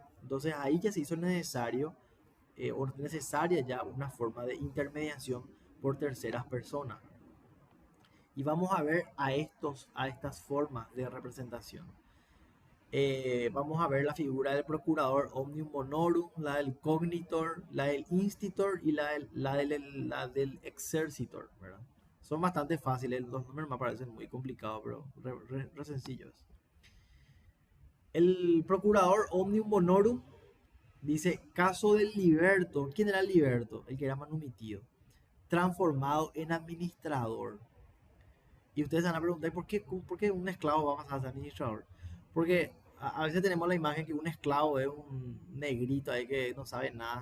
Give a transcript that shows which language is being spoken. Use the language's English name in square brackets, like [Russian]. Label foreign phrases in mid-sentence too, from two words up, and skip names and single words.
[Spanish] Entonces ahí ya se hizo necesario o necesaria ya una forma de intermediación por terceras personas. Y vamos a ver a estas formas de representación. Vamos a ver la figura del procurador [Latin] omnium bonorum, [Spanish] la del cognitor, la del institor y la del exercitor, ¿verdad? Son bastante fáciles, los números me parecen muy complicados, pero re sencillos. El procurador [Latin] omnium bonorum [Spanish] dice, caso del liberto. ¿Quién era el liberto? El que era manumitido, transformado en administrador. Y ustedes se van a preguntar, ¿por qué un esclavo va a pasar a ser administrador? Porque a veces tenemos la imagen que un esclavo es un negrito ahí que no sabe nada.